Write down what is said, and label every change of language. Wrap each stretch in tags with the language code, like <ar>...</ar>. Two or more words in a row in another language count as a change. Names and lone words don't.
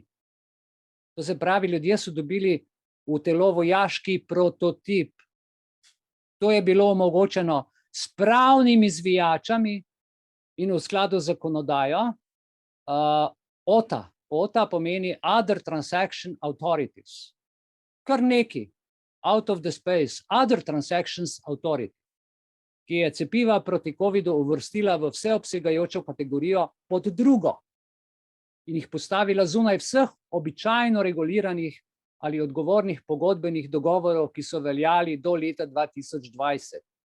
<sl>To se pravi, ljudje so dobili v telo vojaški prototip. To je bilo omogočeno s pravnimi zvijačami in v skladu z zakonodajo OTA. OTA pomeni</sl> <en>Other Transaction Authorities.</en> <sl>Kar neki,</sl> <en>out of the space, Other Transactions Authority,</en> <sl>ki je cepiva proti covidu uvrstila v vseobsegajočo kategorijo pod drugo in jih postavila zunaj vseh običajno reguliranih ali odgovornih pogodbenih dogovorov, ki so veljali do leta 2020.</sl>